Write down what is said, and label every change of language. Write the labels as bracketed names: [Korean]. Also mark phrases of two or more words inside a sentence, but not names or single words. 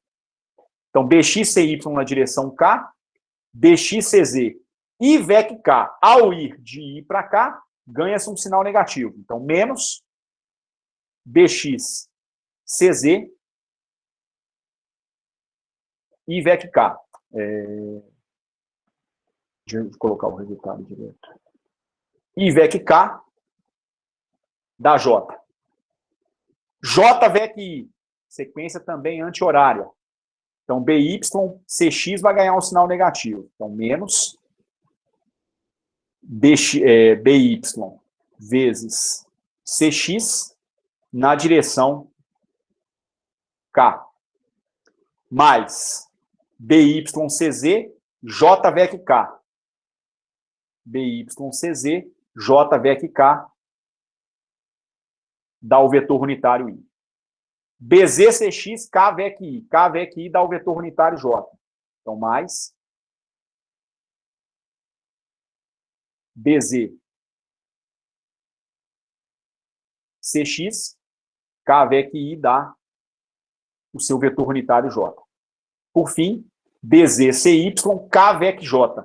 [Portuguese] Então, BXCY na direção K, BXCZ e VEC K, ao ir de I para K, ganha-se um sinal negativo. Então, menos bx cz e vec k. Deixa eu colocar o resultado direto. I vec k da J. J vec I, sequência também anti-horária. Então, BY, CX vai ganhar um sinal negativo. Então, menos BY vezes CX na direção K. Mais BYCZ, J vec K. BYCZ, J vec K dá o vetor unitário I. BZCX, K vec I. K vec I dá o vetor unitário J. Então, mais BZ CX, K vec I dá o seu vetor unitário J. Por fim, BZ CY, K vec J.